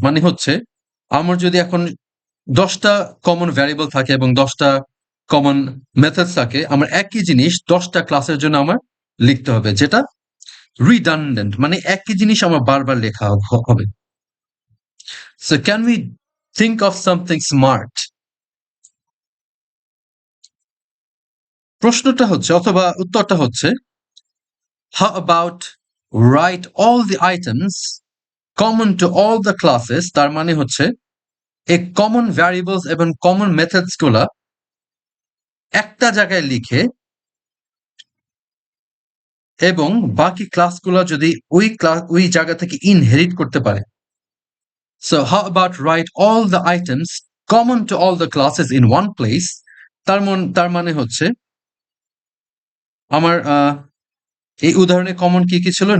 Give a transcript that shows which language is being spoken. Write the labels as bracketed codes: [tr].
[bn] মানে হচ্ছে আমার যদি এখন 10টা কমন ভ্যারিয়েবল থাকে এবং 10টা কমন মেথডস থাকে, আমার একই জিনিস 10টা ক্লাসের জন্য আমার লিখতে হবে, যেটা রিডান্ডেন্ট, মানে একই জিনিস আমার বারবার লেখা হবে। [en] So can we think of something smart? [bn] প্রশ্নটা হচ্ছে অথবা উত্তরটা হচ্ছে, [en] how about write all the items common to all the classes? [bn] তার মানে হচ্ছে এই কমন ভ্যারিয়েবলস এবং কমন মেথডস গুলা একটা জায়গায় লিখে এবং বাকি ক্লাসগুলো যদি ওই জায়গা থেকে ইনহেরিট করতে পারে। [en] So how about write all the items common to all the classes in one place? [bn] তার মানে হচ্ছে আমার এই উদাহরণে কমন কি কি ছিল?